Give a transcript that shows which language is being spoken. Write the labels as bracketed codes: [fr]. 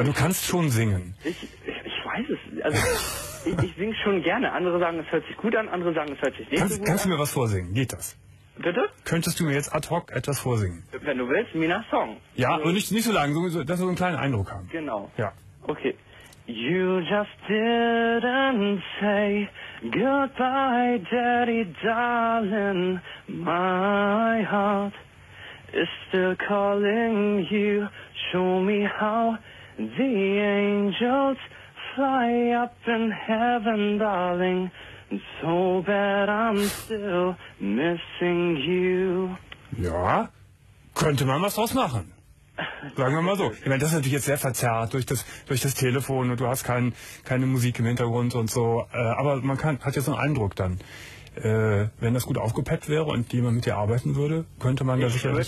[de] Aber du kannst schon singen. Ich weiß es. Also ich singe schon gerne. Andere sagen, es hört sich gut an, andere sagen, es hört sich nicht kannst, so gut kannst an. Du mir was vorsingen? Geht das? Bitte? Könntest du mir jetzt ad hoc etwas vorsingen? Wenn du willst, Minas Song. Ja, also, und nicht so lange, dass wir so einen kleinen Eindruck haben. Genau. Ja. Okay. [en] You just didn't say goodbye, Daddy, darling, my heart is still calling you. Show me how the angels fly up in heaven, darling. So bad I'm still missing you. [de] Ja, könnte man was draus machen. Sagen wir mal so. Ich meine, das ist natürlich jetzt sehr verzerrt durch das Telefon und du hast keine Musik im Hintergrund und so. Aber man hat ja so einen Eindruck dann. wenn das gut aufgepeppt wäre und jemand mit dir arbeiten würde, könnte man da sicherlich...